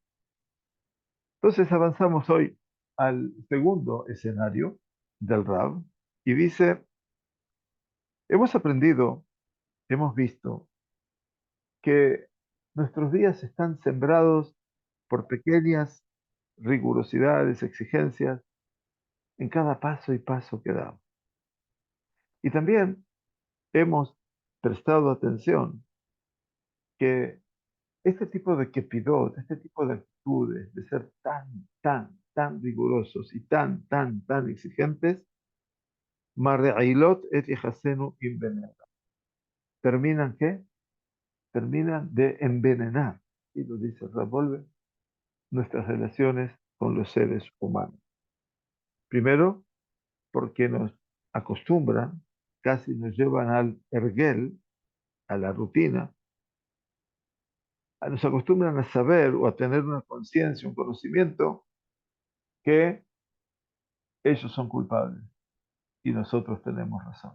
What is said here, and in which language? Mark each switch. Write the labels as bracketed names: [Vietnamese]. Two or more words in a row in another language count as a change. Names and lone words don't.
[Spanish] Entonces avanzamos hoy al segundo escenario del Rab y dice, hemos aprendido, hemos visto que nuestros días están sembrados por pequeñas rigurosidades, exigencias en cada paso y paso que damos. Y también hemos prestado atención que este tipo de kepidot, este tipo de actitudes, de ser tan rigurosos y tan exigentes, [Hebrew] מרעילות את יחסינו envenenan. [Spanish] ¿Terminan qué? Terminan de envenenar, y lo dice Ravolve, nuestras relaciones con los seres humanos. Primero, porque nos acostumbran, casi nos llevan al ergel, a la rutina, nos acostumbran a saber o a tener una conciencia, un conocimiento que ellos son culpables y nosotros tenemos razón.